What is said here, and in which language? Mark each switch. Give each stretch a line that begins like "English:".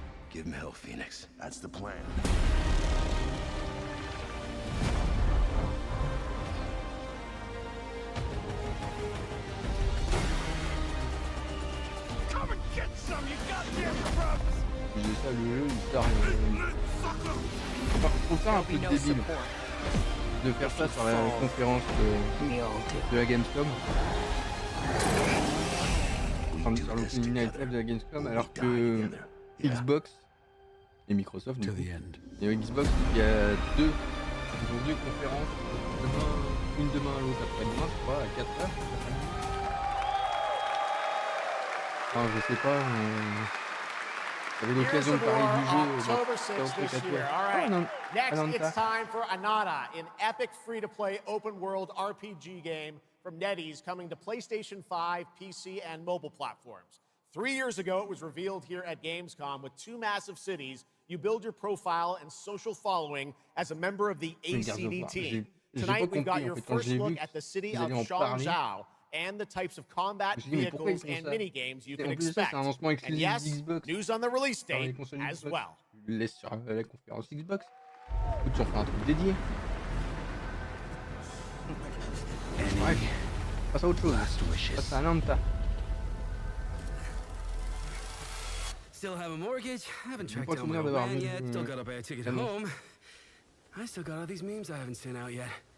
English: Give him hell, Phoenix. That's the plan. Come and get some, you goddamn grubs!
French: J'ai ça, le jeu, il sert à rien. Je trouve ça un peu débile de faire ça sur la conférence de la Gamescom. Enfin, sur l'opening night live de la Gamescom, alors que Xbox et Microsoft, du coup, et Xbox, il y a ils ont deux conférences, une demain à l'autre après-demain, je crois, à 4h. Enfin, je sais pas. J'avais l'occasion de parler du jeu.
English: October 6th this year. All right. Next, it's time for Anata, an epic free-to-play open-world RPG game from NetEase coming to PlayStation 5, PC, and mobile platforms. 3 years ago, it was revealed here at Gamescom with 2 massive cities. You build your profile and social following as a member of the ACD team. Tonight, we've got your first look at the city of Shangzhou and the types of combat vehicles and mini-games you can expect. And yes, news on the release date as well.
French: Je le laisse sur la conférence Xbox. Écoute, j'en fais un truc dédié. Bref, passe à autre chose. Passe à Nanta.
English: Still have a mortgage, haven't tracked down my van yet, still got to buy a ticket home. I still got all these memes I haven't sent out yet.